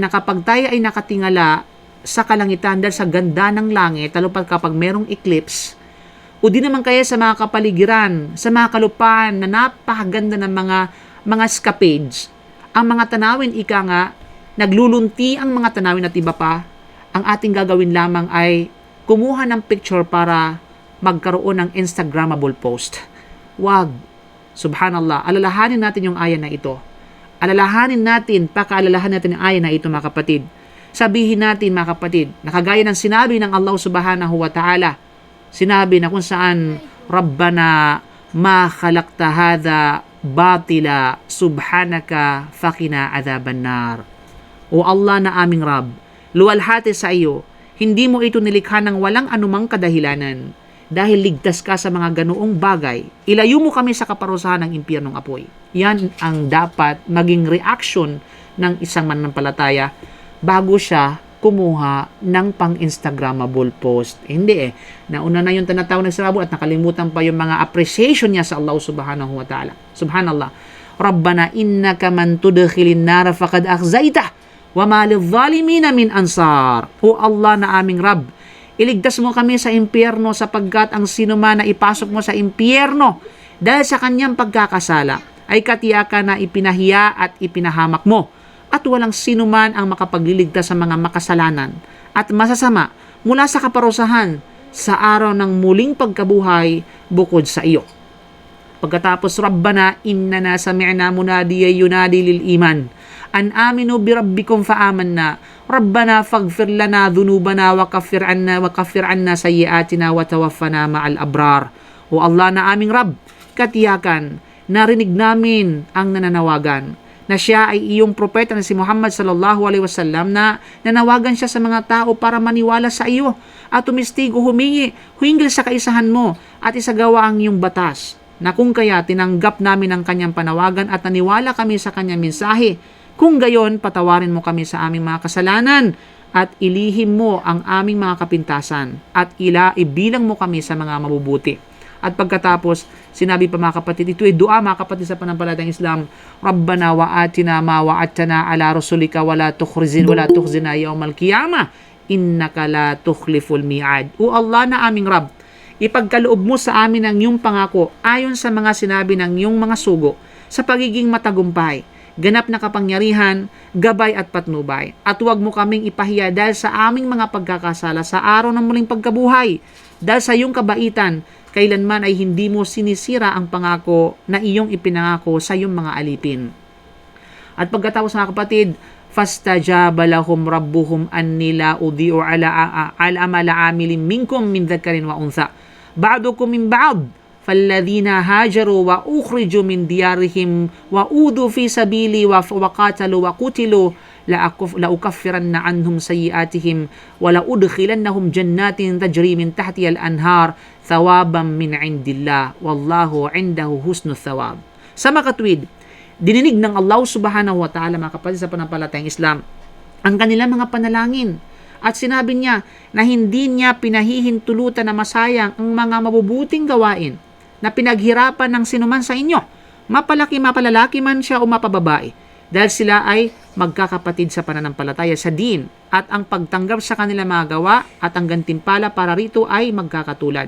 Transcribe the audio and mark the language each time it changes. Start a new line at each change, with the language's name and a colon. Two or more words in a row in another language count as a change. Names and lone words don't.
Filipino: na kapag tayo ay nakatingala sa kalangitan dahil sa ganda ng langit, lalo pa kapag merong eclipse, o di naman kaya sa mga kapaligiran, sa mga kalupaan na napakaganda ng mga escapades, ang mga tanawin ika nga, naglulunti ang mga tanawin at iba pa, ang ating gagawin lamang ay kumuha ng picture para magkaroon ng
English: Instagrammable post.
Filipino: Wag. Subhanallah. Alalahanin natin yung aya na ito. Pakaalalahanin natin yung aya na ito, mga kapatid. Sabihin natin, mga kapatid, nakagaya ng sinabi ng Allah
Arabic: سبحانه وتعالى,
Filipino: sinabi na kung saan,
Arabic: ربنا ما خلقت هذا باطلا سبحانك فقنا عذاب النار.
Filipino: O Allah na aming Rabb, luwalhati sa iyo, hindi mo ito nilikha ng walang anumang kadahilanan dahil ligtas ka sa mga ganoong bagay. Ilayo mo kami sa kaparusahan ng impyernong apoy. Yan ang dapat maging reaction ng isang mananampalataya bago siya kumuha ng pang-
English: Instagrammable post.
Filipino: Hindi nauna na yung tanataw ng Israel at nakalimutan pa yung mga appreciation niya sa Allah
Arabic: سبحانه وتعالى.
Filipino: Subhanallah.
Arabic: ربنا إنك من تدخل النار فقد أخزيته وما للظالمين من أنصار.
Filipino: O Allah na aming Rabb, iligtas mo kami sa impyerno sapagkat ang sinuman na ipasok mo sa impyerno dahil sa kanyang pagkakasala ay katiyakan na ipinahiya at ipinahamak mo. At walang sinuman ang makapagliligtas sa mga makasalanan at masasama mula sa kaparusahan sa araw ng muling pagkabuhay bukod sa iyo. Pagkatapos,
Arabic: ربنا إننا سمعنا مناديا ينادي للإيمان أن آمنوا بربكم فآمنا ربنا فاغفر لنا ذنوبنا وكفر عنا سيئاتنا وتوفنا مع الأبرار.
Filipino: O Allah na aming Rabb, katiyakan narinig namin ang nananawagan na siya ay iyong propeta na si Muhammad
Arabic: صلى الله عليه وسلم
Filipino: na nanawagan siya sa mga tao para maniwala sa iyo at tumistigo hinggil sa kaisahan mo at isagawa ang iyong batas, na kung kaya tinanggap namin ang kanyang panawagan at naniwala kami sa kanyang mensahe. Kung gayon, patawarin mo kami sa aming mga kasalanan at ilihim mo ang aming mga kapintasan at ibilang mo kami sa mga mabubuti. At pagkatapos, sinabi pa, mga kapatid, ito ay dua, mga kapatid sa panampalatayang Islam,
Arabic: ربنا وآتنا ما وعدتنا على رسلك ولا تخزنا يوم القيامة إنك لا تخلف الميعاد.
Filipino: O Allah na aming Rabb, ipagkaloob mo sa amin ang iyong pangako ayon sa mga sinabi ng iyong mga sugo sa pagiging matagumpay, ganap na kapangyarihan, gabay at patnubay. At huwag mo kaming ipahiya dahil sa aming mga pagkakasala sa araw ng muling pagkabuhay. Dahil sa iyong kabaitan, kailanman ay hindi mo sinisira ang pangako na iyong ipinangako sa iyong mga alipin. At pagkatapos, mga kapatid,
Arabic: فاستجاب لهم ربهم أني لا أضيع عمل عامل منكم من ذكر وأنثى بعضكم من بعض فالذين هاجروا وأخرجوا من ديارهم وأوذوا في سبيلي وقاتلوا وقتلوا لأكفرن عنهم سيئاتهم ولأدخلنهم جنات تجري من تحتها الأنهار ثوابا من عند الله والله عنده حسن الثواب.
Filipino: Sa makatwid, dininig ng Allah
Arabic: سبحانه وتعالى,
Filipino: mga kapatid sa panampalatayang Islam, ang kanilang mga panalangin. At sinabi niya na hindi niya pinahihintulutan na masayang ang mga mabubuting gawain na pinaghirapan ng sinuman sa inyo, mapalalaki man siya o mapababae, dahil sila ay magkakapatid sa pananampalataya sa din, at ang pagtanggap sa kanilang mga gawa at ang gantimpala para rito ay magkakatulad.